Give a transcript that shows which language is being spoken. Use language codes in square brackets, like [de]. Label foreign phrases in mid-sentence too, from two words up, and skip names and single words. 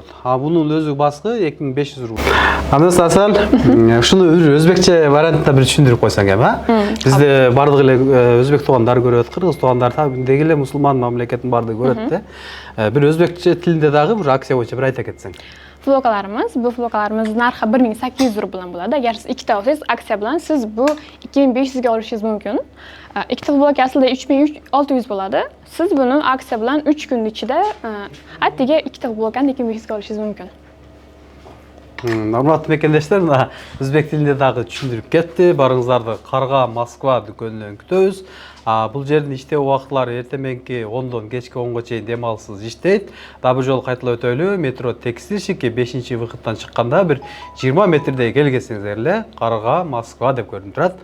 [ky] Bunun өзү баскы 2500 рубль. Анда сасан, ушуну өзбекче вариантта бир түшүндүрүп койсоң эми, бизде бардык эле өзбек туугандар көрөт, кыргыз туугандар деги эле мусулман мамлекеттин бардыгы көрөт да. Бир өзбекче тилинде дагы бир акция боюнча бир айта кетсең. [uz] Bu futbolkalarımız narxı 1800 rublan bo'ladi. Agar siz ikkita olsangiz, aksiya bilan siz bu 2500 ga olishingiz mumkin. Ikkita futbolka aslida 3600 bo'ladi. Siz buni aksiya bilan 3 kun ichida attiga ikkita futbolkani 2500 ga olishingiz mumkin. [ky] Урматтуу мекендештер, мына өзбек тилинде дагы түшүндүрүп кетти. Барыңыздарды Карга Москва дүкөнүнөн күтөбүз. Бул жердин иштөө убактылары эртеменки 10дон кечки 10го чейин дем алсыз иштейт. Дагы бир жолу кайталап өтөлү. Метро Текстильщики 5-выходтан чыкканда бир 20 метрдей келгесиңиздер эле Карга Москва деп көрүнүп турат.